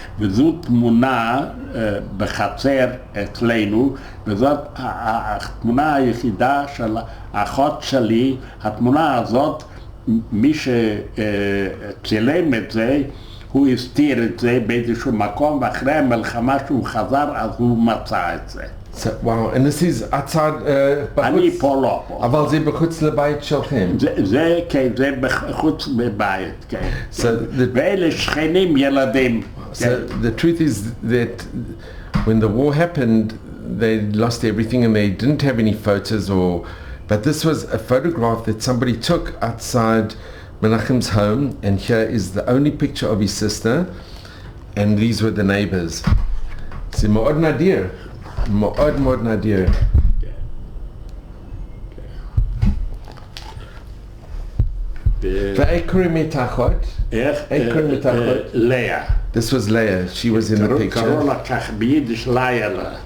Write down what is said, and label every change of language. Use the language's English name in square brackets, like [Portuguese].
[Hebrew] וזו תמונה בחצר אצלנו, וזאת התמונה היחידה של האחות שלי. התמונה הזאת, מי שצילם את זה, הוא הסתיר את זה באיזשהו מקום, ואחרי המלחמה שהוא חזר, אז הוא מצא את זה. [English] So, wow, and this is outside [Hebrew] אני פה לא. אבל זה בחוץ לבית שלכם. זה בחוץ לבית, כן. ואלה שכנים ילדים. [English] So the truth is that when the war happened, they lost everything and they didn't have any photos but this was a photograph that somebody took outside Menachem's home, and here is the only picture of his sister, and these were the neighbors. [Hebrew] So מאוד נדיר, מאוד נדיר. ואיך קוראים מתחת? איך קוראים מתחת? לאה. [English] This was Leah. She was in the picture. [Hebrew] קראו לה כך ביידיש לילה.